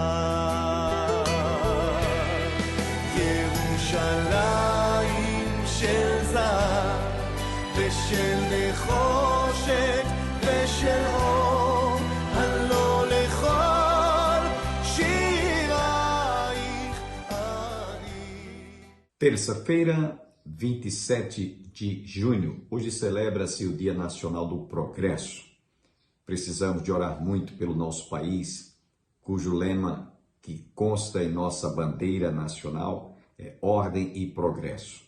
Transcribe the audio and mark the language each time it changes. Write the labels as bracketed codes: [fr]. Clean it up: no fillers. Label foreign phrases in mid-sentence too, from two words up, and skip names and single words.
[he] ירושלים של זהב ושל נחושת ושל אור הלא לכל שירייך אני. [pt] Terça-feira, 27 de junho. Hoje celebra-se o Dia Nacional do Progresso. Precisamos de orar muito pelo nosso país, cujo lema que consta em nossa bandeira nacional é ordem e progresso.